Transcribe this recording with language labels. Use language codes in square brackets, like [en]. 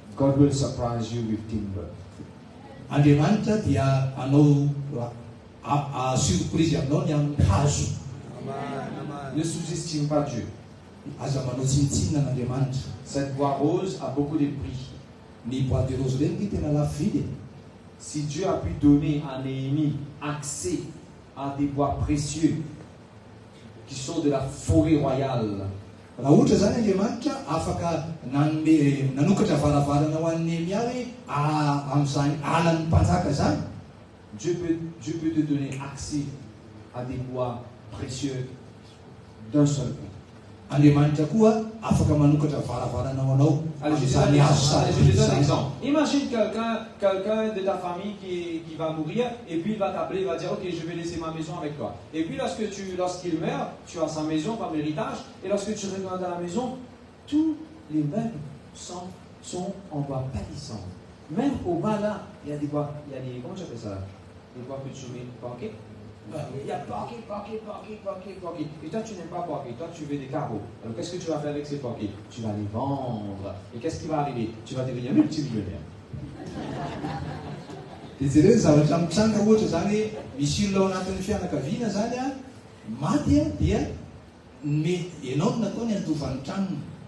[en] God will surprise you with timber. [mg] Andriamanitra dia anao surprise aminao ny amin'ny hazo. [fr] Ne sous-estime pas Dieu. [mg] Aza manao tsinitsinina n'Andriamanitra. [fr] Cette bois rose a beaucoup de prix. [mg] Ny bois de rose reny dia tena lafo vidy. [fr] Si Dieu a pu donner à Néhémie accès à des bois précieux qui sont de la forêt royale, [mg] Raha ohatra zany Andriamanitra afaka nanokatra varavarana ho an'ny Néhémia hoe amin'izany alan'ny mpanjaka zany. [fr] Dieu peut te donner accès à des bois précieux d'un seul coup. [mg] Andriamanitra koa afaka manokatra varavarana ho anao [fr] Allez, je [mg] amin'izany hazo [fr] te donne un exemple. Imagine quelqu'un de ta famille qui va mourir et puis il va t'appeler, il va dire ok, je vais laisser ma maison avec toi. Et puis lorsqu'il meurt, tu as sa maison comme héritage et lorsque tu regardes dans la maison, tous les meubles sont en bois palissandre. Même au bas là, il y a des bois, comment tu appelles ça là? Des bois que tu mets, ok? Il y a parquet. Et toi, tu n'aimes pas parquet. Toi, tu veux des carreaux. Alors, qu'est-ce que tu vas faire avec ces parquets? Tu vas les vendre. Et qu'est-ce qui va arriver? Tu vas devenir multimillionnaire. [mg] Dia zavatra mitsanga ohatra zany misy olona ao anatin'ny fianakaviana zany a maty a dia ianao no nataony andovan'ny tranony.